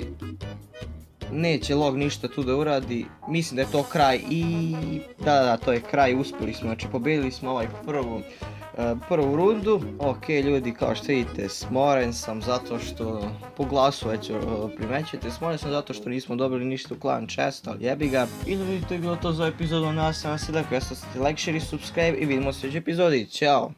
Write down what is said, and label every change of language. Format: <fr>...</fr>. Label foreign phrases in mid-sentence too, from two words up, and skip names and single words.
<bs>Neće log ništa tu da uradi, mislim da je to kraj i da, to je kraj, uspjeli smo, znači pobedili smo ovaj prvu rundu. Ok ljudi, kao što vidite, smoren sam zato što, po glasu već primećujete, smoren sam zato što nismo dobili ništa u</bs> <en>clan chest,</en> <bs>ali jebi ga. I da vidite, je bilo to za epizodu, nas se</bs> <en>like, like, share</en> <bs>i subscribe i vidimo se u sljedećoj epizodi, ćao!</bs>